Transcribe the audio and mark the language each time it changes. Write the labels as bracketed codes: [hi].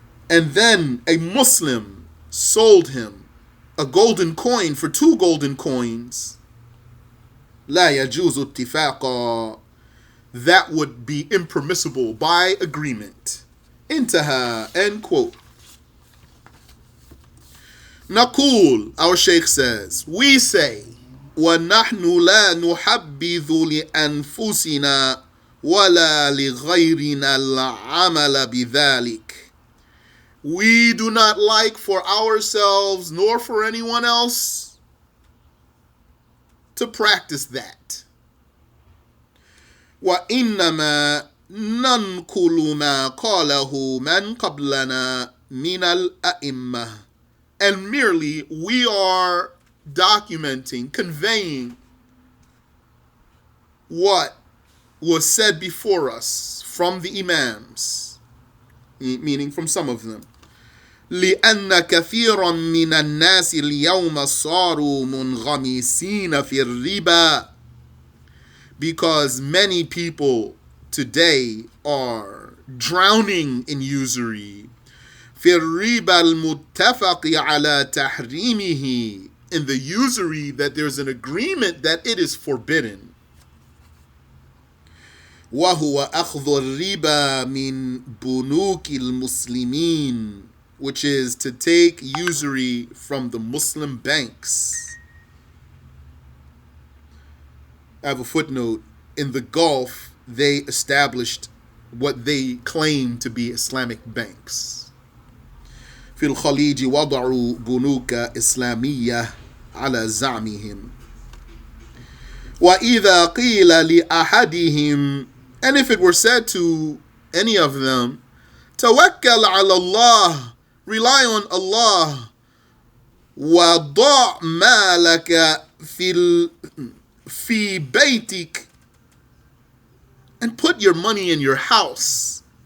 [en] and then a Muslim sold him a golden coin for 2 golden coins, [ar] لا يجوز اتفاقا, [en] that would be impermissible by agreement. Intaha, end quote. [ar] Naqul, [en] our Shaykh says, we say, [ar] وَنَحْنُ لَا نُحَبِّذُ لِأَنفُسِنَا وَلَا لِغَيْرِنَا الْعَمَلَ بِذَلِكَ. [en] We do not like for ourselves nor for anyone else to practice that. [ar] وَإِنَّمَا نَنْقُلُ مَا قَالَهُ مَنْ قَبْلَنَا مِنَ الْأَئِمَّةِ. [en] And merely we are documenting, conveying what was said before us from the Imams, meaning from some of them. [ar] لأن كثيرا من الناس اليوم صاروا منغمسين في الربا. [en] Because many people today are drowning in usury. [ar] في الربا المتفق على تحريمه, [en] in the usury that there's an agreement that it is forbidden. [ar] وهو أخذ الربا من بنوك المسلمين, [en] which is to take usury from the Muslim banks. I have a footnote. In the Gulf, they established what they claim to be Islamic banks. [ar] في الخليج وضعوا بنوك إسلامية على زعمهم. [en] وإذا قيل لأحدهم, and if it were said to any of them, [ar] توكل على الله, [en] rely on Allah, [ar] وضع مالك في بيتك, [en] and put your money in your house.